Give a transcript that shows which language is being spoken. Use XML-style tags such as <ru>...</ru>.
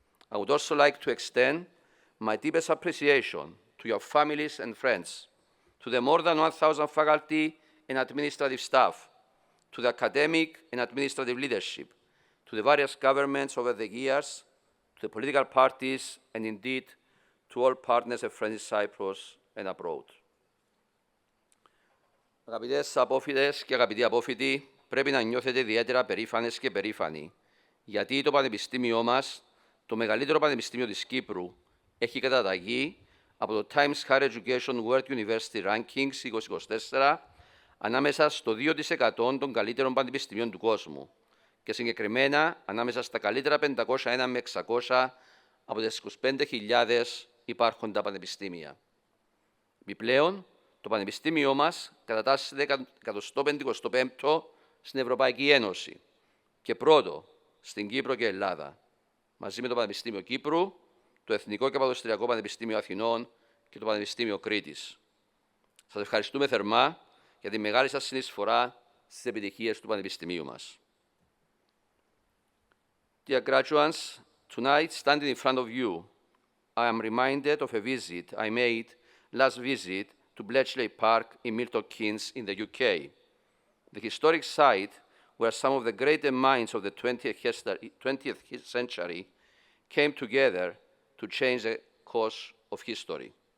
<en>I would also like to extend my deepest appreciation to your families and friends, to the more than 1,000 faculty and administrative staff, to the academic and administrative leadership, to the various governments over the years, to the political parties, and indeed to all partners and friends in Cyprus and abroad.</en> <el>Αγαπητές απόφοιτες και αγαπητοί απόφοιτοι, πρέπει να νιώθετε ιδιαίτερα περήφανες και περήφανοι, γιατί το πανεπιστήμιό μας, το μεγαλύτερο πανεπιστήμιο της Κύπρου, έχει καταταγεί από το Times Higher Education World University Rankings 2024 ανάμεσα στο 2% των καλύτερων πανεπιστημίων του κόσμου και συγκεκριμένα ανάμεσα στα καλύτερα 501 με 600 από τις 25.000 υπάρχοντα πανεπιστήμια. Επιπλέον, το πανεπιστήμιό μας κατατάσσεται 155ο στην Ευρωπαϊκή Ένωση και πρώτο στην Κύπρο και Ελλάδα, μαζί με το Πανεπιστήμιο Κύπρου, το Εθνικό και Παδοστριακό Πανεπιστήμιο Αθηνών και το Πανεπιστήμιο Κρήτης. Σας ευχαριστούμε θερμά για τη μεγάλη σας συνεισφορά στις επιτυχίες του Πανεπιστημίου μας.</el> <en>Dear graduates, tonight, standing in front of you, I am reminded of a visit I made last visit to Bletchley Park in Milton Keynes in the UK, the historic site where some of the greatest minds of the 20th century came together to change the course of history.</en>